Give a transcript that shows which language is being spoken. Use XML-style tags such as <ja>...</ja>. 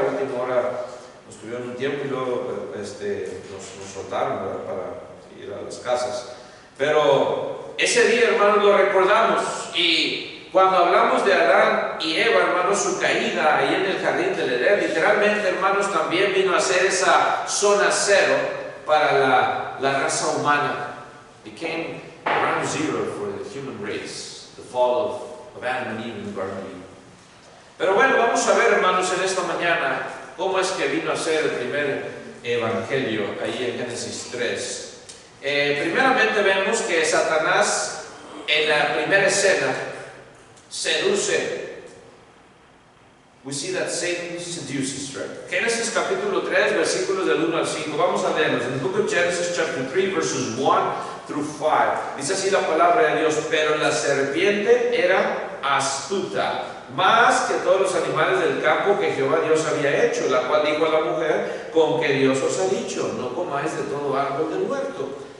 <es>A última hora nos tuvieron un tiempo y luego nos soltaron, ¿verdad?, para ir a las casas. Pero ese día, hermanos, lo recordamos, y cuando hablamos de Adán y Eva, hermanos, su caída ahí en el jardín del Edén, literalmente, hermanos, también vino a ser esa zona cero para la raza humana.</es> <en>Became ground zero for the human race, the fall of Adam and Eve in the Garden of Eden.</en> <es>Pero bueno, vamos a ver, hermanos, en esta mañana cómo es que vino a ser el primer evangelio ahí en Génesis 3. Primeramente vemos que Satanás en la primera escena seduce.</es> <en>We see that Satan seduces, right?</en> <es>Génesis capítulo 3, versículos del 1 al 5. Vamos a leerlos. En el</es> <en>book of Genesis chapter 3, verses 1 through 5.</en> <es>Dice así la palabra de Dios: pero la serpiente era astuta, más que todos los animales del campo que Jehová Dios había hecho, la cual dijo a la mujer: con que Dios os ha dicho, no comáis de todo árbol del huerto.</es>